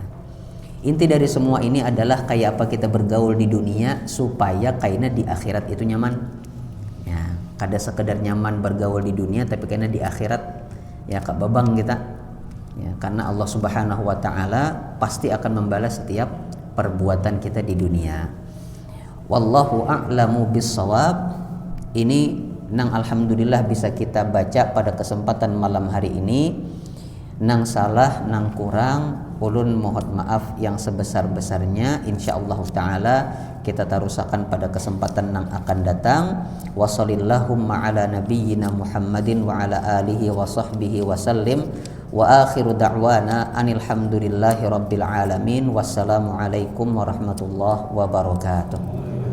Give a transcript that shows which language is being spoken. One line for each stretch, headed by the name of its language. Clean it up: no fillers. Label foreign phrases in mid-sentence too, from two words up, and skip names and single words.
Banjar: Inti dari semua ini adalah kayak apa kita bergaul di dunia supaya kaina di akhirat itu nyaman. Ya, kada sekedar nyaman bergaul di dunia, tapi kaina di akhirat ya kak babang kita.
Indonesian: Ya, karena Allah
Arabic: سبحانه وتعالى
Indonesian: pasti akan membalas setiap perbuatan kita di dunia.
Arabic: والله أعلم بالصواب.
Banjar: Ini nang alhamdulillah bisa kita baca pada kesempatan malam hari ini. Nang salah, nang kurang, ulun mohon maaf yang sebesar-besarnya. Insyaallah taala kita tarusakan pada kesempatan nang akan datang.
Arabic: وصلى اللهم على نبينا محمد وعلى آله وصحبه وسلم. وآخر دعوانا أن الحمد لله رب العالمين. والسلام عليكم ورحمة الله وبركاته.